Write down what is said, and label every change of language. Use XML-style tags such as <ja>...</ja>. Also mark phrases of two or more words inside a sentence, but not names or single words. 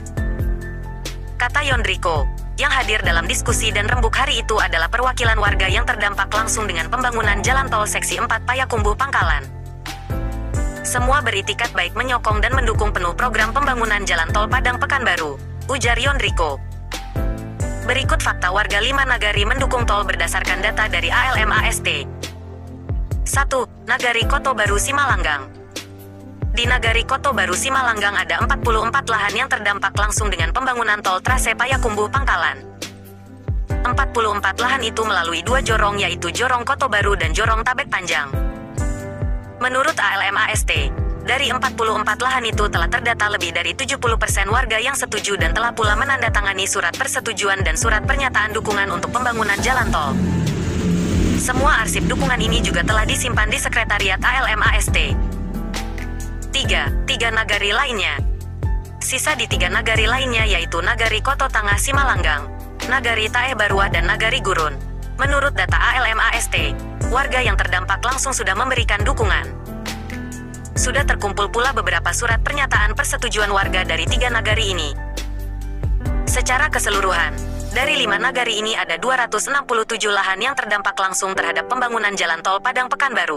<id>Kata Yondriko, yang hadir dalam diskusi dan rembuk hari itu adalah perwakilan warga yang terdampak langsung dengan pembangunan jalan tol seksi 4 Payakumbuh Pangkalan. Semua beritikat baik menyokong dan mendukung penuh program pembangunan jalan tol Padang Pekanbaru, ujar Yondriko. Berikut fakta warga 5 nagari mendukung tol berdasarkan data dari ALMAST. 1. Nagari Koto Baru Simalanggang. Di Nagari Koto Baru Simalanggang ada 44 lahan yang terdampak langsung dengan pembangunan tol trase Payakumbuh Pangkalan. 44 lahan itu melalui 2 jorong yaitu Jorong Koto Baru dan Jorong Tabek Panjang. Menurut ALMAST, dari 44 lahan itu telah terdata lebih dari 70% warga yang setuju dan telah pula menandatangani surat persetujuan dan surat pernyataan dukungan untuk pembangunan jalan tol. Semua arsip dukungan ini juga telah disimpan di sekretariat ALMAST. 3 nagari lainnya. Sisa di 3 nagari lainnya yaitu Nagari Koto Tangah Simalanggang, Nagari Taeh Baruah dan Nagari Gurun. Menurut data ALMAST, warga yang terdampak langsung sudah memberikan dukungan. Sudah terkumpul pula beberapa surat pernyataan persetujuan warga dari 3 nagari ini. Secara keseluruhan, dari 5 nagari ini ada 267 lahan yang terdampak langsung terhadap pembangunan jalan tol Padang Pekanbaru.</id>